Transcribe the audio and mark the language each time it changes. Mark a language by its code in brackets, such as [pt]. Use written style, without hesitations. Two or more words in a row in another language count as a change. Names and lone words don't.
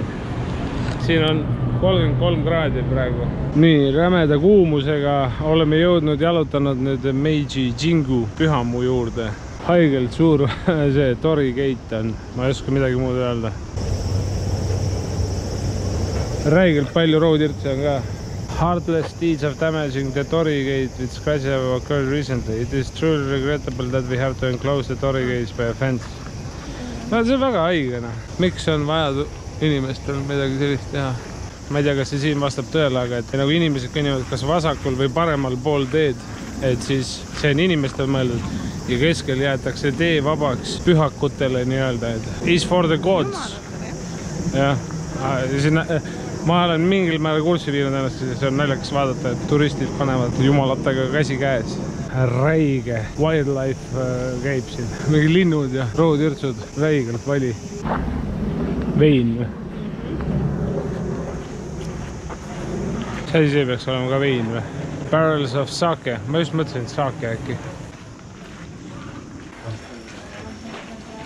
[et] Siin on 33 kraadi praegu. Nii, rämeda kuumusega oleme jõudnud jalutanud nüüd Meiji Jingu pühamu juurde. Haigelt suur see Torii Gate on, ma ei oska midagi muud öelda. Räigelt palju roodürtse on ka. [en] Heartless deeds of damaging the Torii Gate with scratches have occurred recently. It is truly regrettable that we have to enclose the Torii Gates by a fence. [et] No, see on väga haigena. Miks on vaja inimestel midagi sellist teha? Ma ei tea, kas see siin vastab tõele, aga et nagu inimesed kõnnivad kas vasakul või paremal pool teed, et siis see on inimestel mõeldud ja keskel jäetakse tee vabaks pühakutele nii-öelda, et [en] is for the gods. [et] Jah, ma olen mingil määral kurssi viinud ennast, see on naljakas vaadata, et turistid panevad jumalatega käsi käes. Räige wildlife käib siin. Mingi linnud ja roodürtsud, räigelt vali. Vein või? See asi peaks olema ka vein või? [en] Barrels of sake. [et] Ma just mõtlesin, et sake äkki.